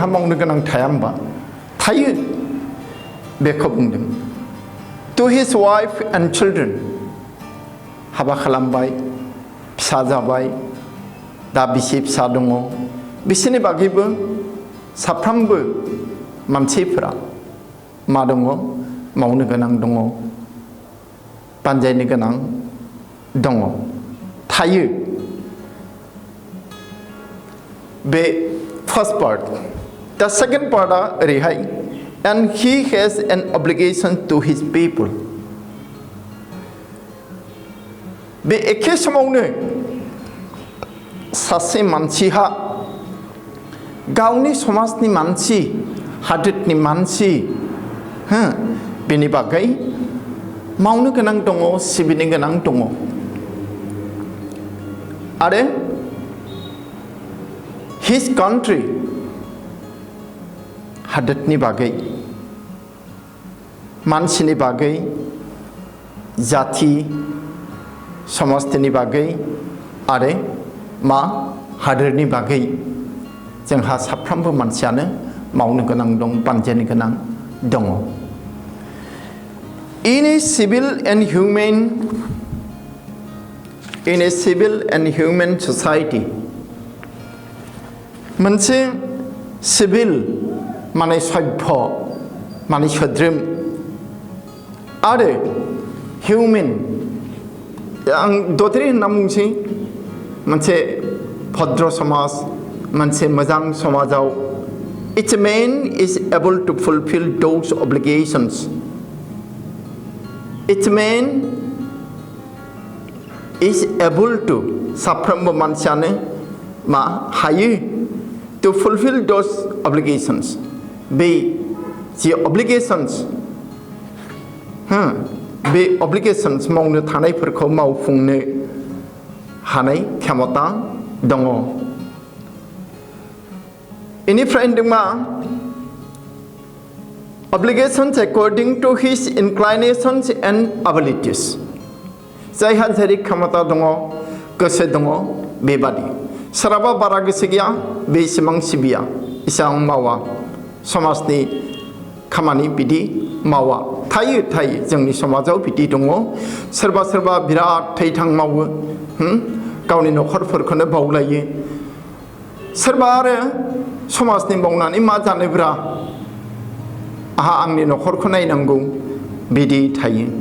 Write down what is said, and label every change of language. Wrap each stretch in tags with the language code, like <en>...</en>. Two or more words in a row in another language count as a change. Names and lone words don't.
<brx>मावनो गोनां थाया होनबा थायो बेखौ बुंदों</brx> <en>to his wife and children</en> <brx>हाबा खालामबाय फिसा जाबाय दा बिसि फिसा दङ बिसोरनि बागैबो साफ्रोमबो मानसिफोरा मा दङ मावनो गोनां दङ बानजायनो गोनां दङ थायो बे फार्स्ट पार्ट दा सेकेन्ड पार्टआ ओरैहाय</brx> <en>and he has an obligation to his people</en> <brx>बे एखे समावनो सासे मानसिहा गावनि समाजनि मानसि हादोरनि मानसि बेनि बागै मावनो गोनां दङ सिबिनो गोनां दङ आरो</brx> <en>his country</en> <brx>हादोरनि बागै मानसिनि बागै जाथि समाजनि बागै आरो मा हादोरनि बागै जोंहा साफ्रोमबो मानसियानो मावनो गोनां दं बानजायनो गोनां दङ</brx> <en>in a civil and human society</en> <brx>मोनसे सिभिल माने सभ्य माने सोद्रोम आरो हिउमेन आं दद्रे होनना बुंसै मोनसे भद्र समाज मोनसे मोजां समाजाव</brx> <en>each man is able to fulfill those obligations each man is able to</en> <brx>साफ्रोमबो मानसियानो मा हायो</brx> <en>to fulfill those obligations</en> <brx>बे जे</brx> <en>obligations</en> <brx>बे obligations मावनो थानायफोरखौ मावफुंनो हानाय क्षमता दङ इनिफ्राय होनदों मा obligations</brx> <en>according to his inclinations and abilities</en> <brx>जायहा जेरै क्षमता दङ गोसो दङ बेबादि सोरहाबा बारा गोसो गैया बे इसेबां सिबिया इसेबां मावा समाजनि खामानि बिदि मावा थायो जोंनि समाजाव बिदि दङ सोरबा बिराद थैथां मावो गावनि न'खरफोरखौनो बावलायो सोरबा आरो समाजनि मावनानै मा जानोब्रा आहा आंनि न'खरखौ नायनांगौ बिदि थायो</brx>